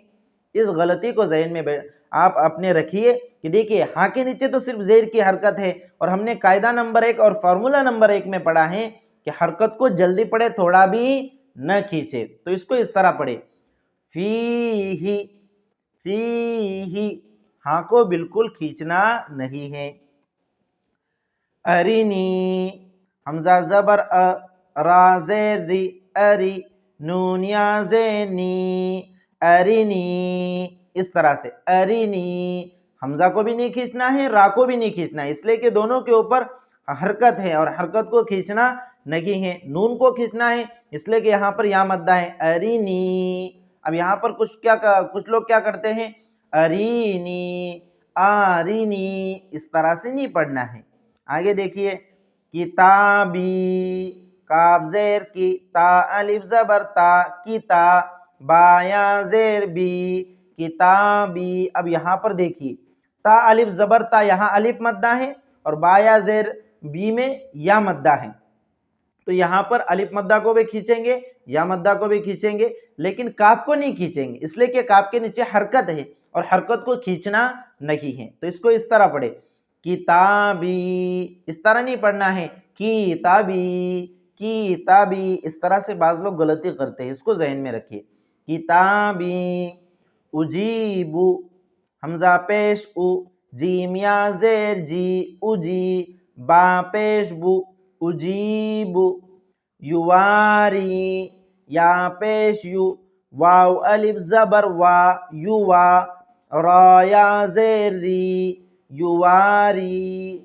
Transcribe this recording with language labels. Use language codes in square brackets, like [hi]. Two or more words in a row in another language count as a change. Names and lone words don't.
[ur] اس غلطی کو ذہن میں آپ اپنے رکھیے کہ دیکھیے ہاں کے نیچے تو صرف زیر کی حرکت ہے، اور ہم نے قاعدہ نمبر 1 اور فارمولہ نمبر 1 میں پڑھا ہے کہ حرکت کو جلدی پڑھے، تھوڑا بھی نہ کھینچے. تو اس کو اس طرح پڑھے، فی ہی، فی ہی، ہاں کو بالکل کھینچنا نہیں ہے. ارینی، حمزہ زبر را زیر ری، اری، نون یا زیر نی، ارینی. اس طرح سے ارینی، حمزہ کو بھی نہیں کھینچنا ہے، را کو بھی نہیں کھینچنا ہے، اس لیے کہ دونوں کے اوپر حرکت ہے اور حرکت کو کھینچنا نہیں ہے. نون کو کھینچنا ہے اس لیے کہ یہاں پر یا مدہ ہے، ارینی. اب یہاں پر کچھ لوگ کیا کرتے ہیں، ارینی، آرینی، اس طرح سے نہیں پڑھنا ہے. آگے دیکھیے کتابی، کاف زیر کی، تا الف زبر تا، کتا، با یا زیر بی، کتابی. اب یہاں پر دیکھیے تا الف زبر تا، یہاں الف مدہ ہے اور با یا زیر بی میں یا مدہ ہے. تو یہاں پر الف مدہ کو بھی کھینچیں گے، یا مدہ کو بھی کھینچیں گے، لیکن کاف کو نہیں کھینچیں گے اس لیے کہ کاف کے نیچے حرکت ہے اور حرکت کو کھینچنا نہیں ہے. تو اس کو اس طرح پڑھے، کتابی. اس طرح نہیں پڑھنا ہے کتابی، کتابی. اس طرح سے بعض لوگ غلطی کرتے ہیں، اس کو ذہن میں رکھیے. کتابی. اجیبو، حمزہ پیش او، جیم یا زیر جی، اجی، با پیش بو، اجیبو. یواری، یا پیش یو، واو الف زبر وا، یوا، را یا زیر ری، یواری.